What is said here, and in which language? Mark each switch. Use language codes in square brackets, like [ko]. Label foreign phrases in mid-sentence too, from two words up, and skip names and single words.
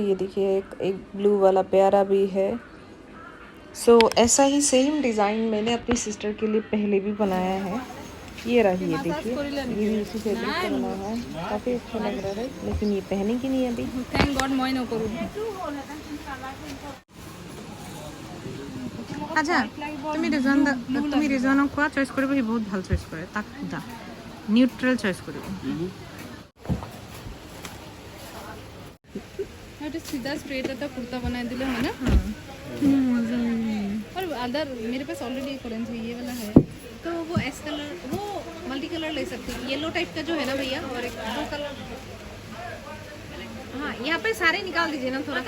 [hi] ये देखिए एक ब्लू वाला प्यारा भी है। ऐसा ही [en] same design [hi] मैंने अपनी सिस्टर के लिए पहले भी बनाया है। ये रही, ये देखिए, ये भी इसी फैब्रिक का बना है। काफ़ी अच्छा लग रहा है, लेकिन ये पहने की नहीं अभी। [en] thank God [hi] मैं न करूँ। [as] আচ্ছা তুমি ৰিজৱানক কোৱা চইচ কৰিব, সি বহুত ভাল চইচ কৰে। তাক সোধা, নিউট্ৰেল চইচ কৰিব। এটা [hi] सीधा स्ट्रेट [as] এটা [hi] कुर्ता बना दिले है ना। और अदर मेरे पास ऑलरेडी एक ऑरेंज है, ये वाला है, तो वो एस कलर, वो [en] multi colour [hi] ले सकते हैं। येलो टाइप का जो है ना भैया, और एक [en] blue colour. [hi] हाँ, यहाँ पे सारे निकाल दीजिए ना थोड़ा।